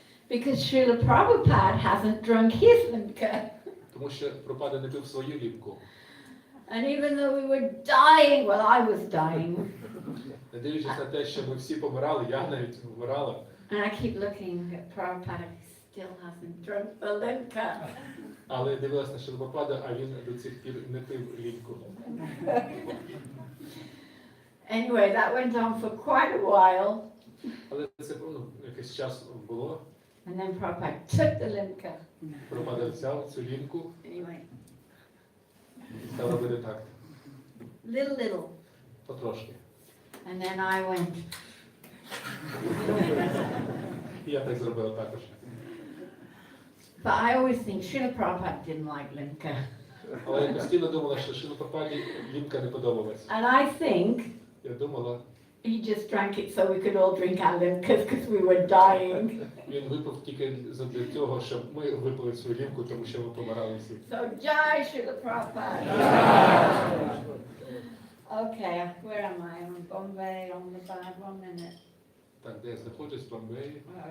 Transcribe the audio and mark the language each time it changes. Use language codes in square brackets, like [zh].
[en] Because Srila Prabhupada hasn't drunk his limca. [uk] Тому що Прабхупада не пив свою ліпку. [en] And even though we were dying, well, I was dying, [uk] Не дивлячись на те, що ми всі помирали, я навіть вмирала, [en] and I keep looking at Prabhupada, he still hasn't drunk the limca. [uk] але дивилась на Шрілу Прабхупаду, а він до цих пір не пив ліньку. [en] Anyway, that went on for quite a while, [uk] Але це якийсь час було. [en] and then Prabhupada took the limca, [uk] Прабхупада взяв цю ліньку [en] and he went, [uk] і став робити так, [en] little, [uk] потрошки. [en] and then I went, [uk] І я так зробила також. [en] but I always think Srila Prabhupada didn't like limca. [uk] Але я постійно думала, що Шрілу Прабхупаді лінька не подобалась. [en] And I think [uk] Я думала, [en] he just drank it so we could all drink our limcas because we were dying. [uk] він випив тільки для того, щоб ми випили цю лінку, тому що ми помирали всі. [en] So Jai Srila Prabhupada. Okay, where am I? I'm in Bombay, on the bad 1 minute. [uk] Так, де я знаходжусь, в Бомбеї.